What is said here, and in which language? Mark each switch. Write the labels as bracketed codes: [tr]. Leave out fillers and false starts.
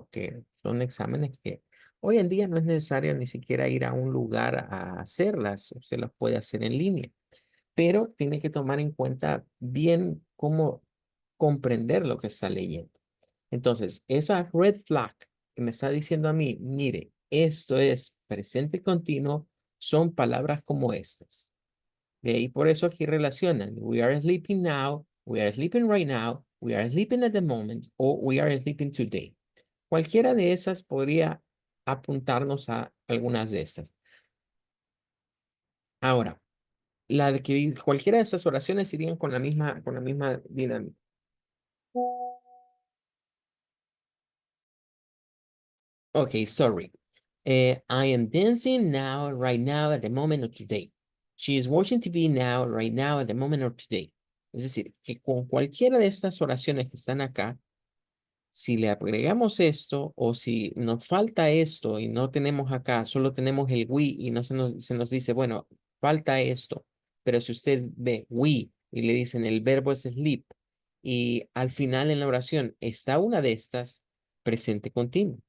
[es] Porque son exámenes que hoy en día no es necesario ni siquiera ir a un lugar a hacerlas, usted las puede hacer en línea, pero tiene que tomar en cuenta bien cómo comprender lo que está leyendo. Entonces, esa red flag que me está diciendo a mí, mire, esto es presente continuo, son palabras como estas. Y por eso aquí relacionan, [en] we are sleeping now, we are sleeping right now, we are sleeping at the moment, [es] o [en] we are sleeping today. [es] Cualquiera de esas podría apuntarnos a algunas de estas. Ahora, la de que cualquiera de esas oraciones irían con la misma dinámica. [en] Okay, sorry. I am dancing now, right now, at the moment of today. She is watching TV now, right now, at the moment of today. [es] Es decir, que con cualquiera de estas oraciones que están acá, si le agregamos esto o si nos falta esto y no tenemos acá, solo tenemos el we y no se nos dice, bueno, falta esto. Pero si usted ve we y le dicen el verbo es sleep y al final en la oración está una de estas, presente continuo.